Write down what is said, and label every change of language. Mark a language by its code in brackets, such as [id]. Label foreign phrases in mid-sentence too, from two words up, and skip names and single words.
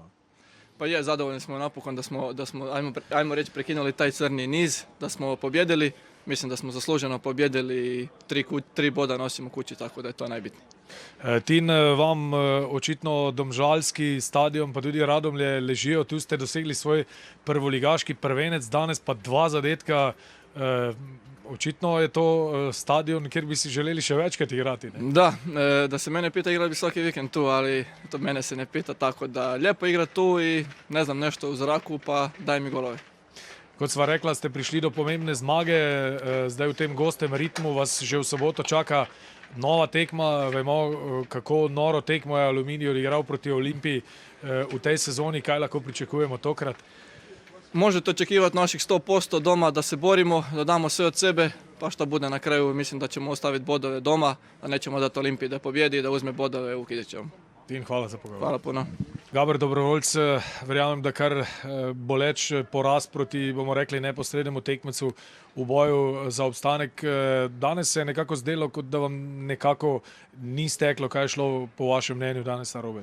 [hr] Pa je, zadovoljni smo napokon, da smo ajmo reći, prekinuli taj crni niz, da smo pobjedili. Mislim da smo zasluženo pobjedili i 3 boda nosimo kući, tako da je to najbitnije. [sl] Tin, vam očitno domžalski stadion pa tudi Radomlje ležijo, tu ste dosegli svoj prvoligaški prvenec, danes pa 2 zadetka. Očitno je to stadion, kjer bi si želeli še večkrat igrati. Ne? [hr] Da se mene pita, igrati bi svaki vikend tu, ali to mene se ne pita, tako da lijepo igrati tu i ne znam, nešto u zraku, pa daj mi golove. [sl] Kot sva rekla, ste prišli do pomembne zmage, zdaj v tem gostem ritmu vas že v soboto čaka nova tekma. Vemo, kako noro tekmo je Aluminij odigral proti Olimpiji v tej sezoni, kaj lahko pričakujemo tokrat? [hr] Možete očekivati naših 100% doma, da se borimo, da damo sve od sebe, pa šta bude na kraju, mislim da ćemo ostaviti bodove doma, da nećemo dati Olimpiji da pobjedi i da uzme bodove u Kidričevom. [sl] Tin, hvala za pogovor. [hr] Hvala puno. [sl] Gaber Dobrovoljc, verjamem, da kar boleč poraz proti, bomo rekli, neposrednemu tekmecu v boju za obstanek. Danes se je nekako zdelo, kot da vam nekako ni steklo, kaj je šlo po vašem mnenju danes narobe.